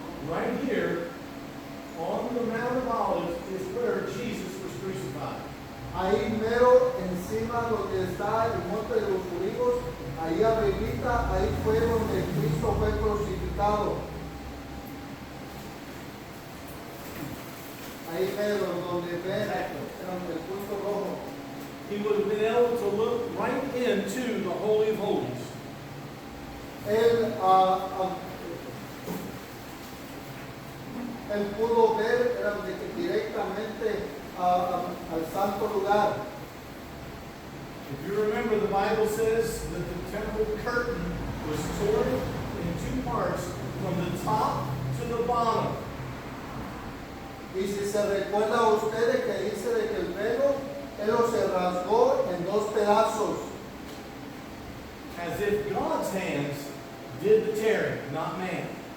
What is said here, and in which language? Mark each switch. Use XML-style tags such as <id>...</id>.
<en>Right here on the Mount of Olives is where Jesus was crucified.</en> <es>Ahí mero encima donde está el Monte de los Olivos, ahí arribita, ahí fue donde Cristo fue crucificado. Ahí mero donde ven el punto rojo.</es> <en>He would have been able to look right into the Holy of Holies.</en> <es>Él pudo ver directamente al santo lugar.</es> <en>If you remember, the Bible says that the temple curtain was torn in two parts from the top to the bottom.</en> <es>Y si se recuerda a ustedes que dice de que el velo, él lo se rasgó en dos pedazos.</es> <en>As if God's hands did the tearing, not man.</en>